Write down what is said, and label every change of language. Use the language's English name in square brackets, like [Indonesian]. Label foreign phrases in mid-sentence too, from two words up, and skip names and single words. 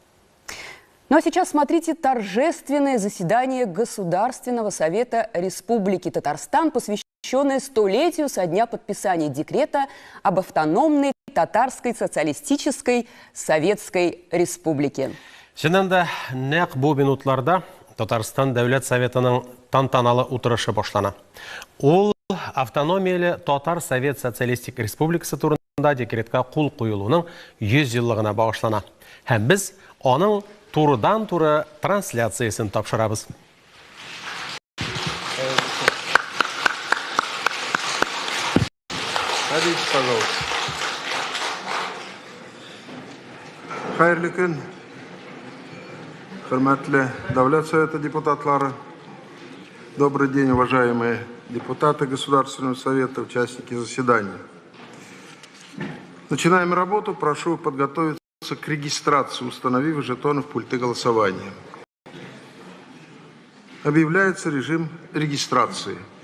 [Russian] Ну а сейчас смотрите торжественное заседание Государственного Совета Республики Татарстан, посвященное 100-летию со дня подписания декрета об автономной Татарской Социалистической Советской Республике. [Tatar] Шынында нәq бу минутларда Татарстан Дәүләт Советының тантаналы утырышы башлана. Ул автономияле Татар Совет Социалистик Республикасы турында декретка кул куелуның 100 еллыгына багышлана. Һәм біз аның турыдан-туры трансляциясын тапшырабыз. [Russian] Садитесь, пожалуйста. [Tatar] Хайырлы көн, хөрмәтле Дәүләт Советы депутатлары. [Russian] Добрый день, уважаемые депутаты Государственного Совета, участники заседания. Начинаем работу. Прошу подготовиться к регистрации, установив жетоны в пульты голосования. Объявляется режим регистрации.